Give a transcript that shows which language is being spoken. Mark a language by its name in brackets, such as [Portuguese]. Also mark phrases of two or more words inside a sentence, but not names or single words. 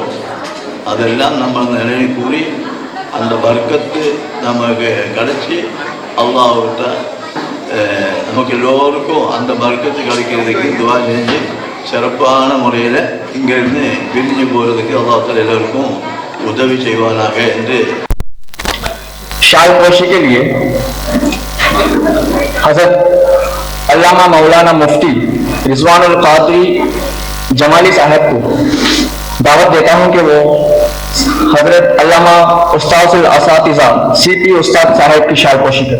[Tamil] அதெல்லாம் நம்ம நிறைய கூறி அந்த வர்க்கத்து நமக்கு கிடைச்சி அல்லாஹ்விட்ட நமக்கு எல்லோருக்கும் அந்த வர்க்கத்து கிடைக்கிறதுக்கு துவா செஞ்சு சிறப்பான முறையில் இங்கிருந்து பிரிஞ்சு போகிறதுக்கு அல்லாஹ் எல்லோருக்கும் உதவி செய்வானாக என்று [Hindi] शाल पोशी के लिए हजरत अल्लामा मौलाना मुफ्ती रिजवानुल कादरी जमाली साहब को दावत देता हूं कि वो हजरत अल्लामा उस्ताद असातिज़ा सीपी उस्ताद साहब की शाल पोशी करें।